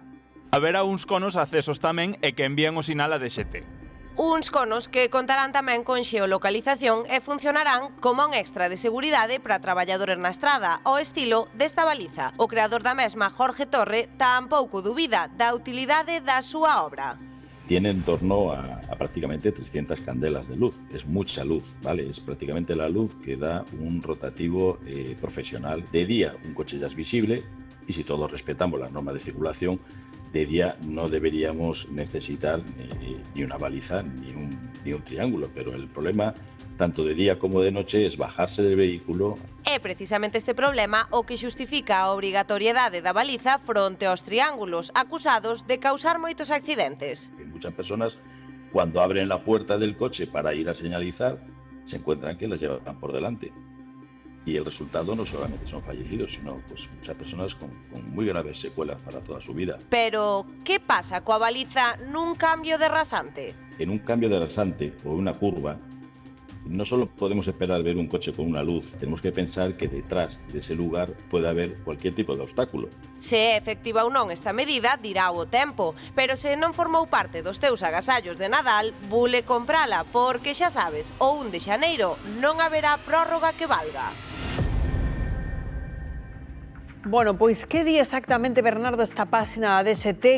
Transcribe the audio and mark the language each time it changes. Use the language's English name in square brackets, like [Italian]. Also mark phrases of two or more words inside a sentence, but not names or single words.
[Galician] Haberá uns conos accesos tamén e que envían o sinal a DXT. Uns conos que contarán tamén con xeolocalización e funcionarán como un extra de seguridade para traballadores na estrada, ao estilo desta baliza. O creador da mesma, Jorge Torre, tampouco dubida da utilidade da súa obra. [Spanish] Tiene en torno a prácticamente 300 candelas de luz. Es mucha luz, ¿vale? Es prácticamente la luz que da un rotativo profesional. De día un coche ya es visible y si todos respetamos las normas de circulación, de día no deberíamos necesitar ni una baliza ni un triángulo, pero el problema tanto de día como de noche es bajarse del vehículo. [Galician] É precisamente este problema o que xustifica a obrigatoriedade da baliza fronte aos triángulos, acusados de causar moitos accidentes. [Spanish] Muchas personas, cuando abren la puerta del coche para ir a señalizar, se encuentran que las llevan por delante. Y el resultado no solamente son fallecidos, sino pues, muchas personas con muy graves secuelas para toda su vida. [Galician] Pero, que pasa coa baliza nun cambio de rasante? [Spanish] En un cambio de rasante o una curva, no solo podemos esperar ver un coche con una luz, tenemos que pensar que detrás de ese lugar puede haber cualquier tipo de obstáculo. [Galician] Se é efectiva ou non esta medida, dirá o tempo, pero se non formou parte dos teus agasallos de Nadal, bule comprala, porque xa sabes, o 1 de xaneiro non haberá prórroga que valga. Bueno, pois que di exactamente, Bernardo, esta páxina da DXT?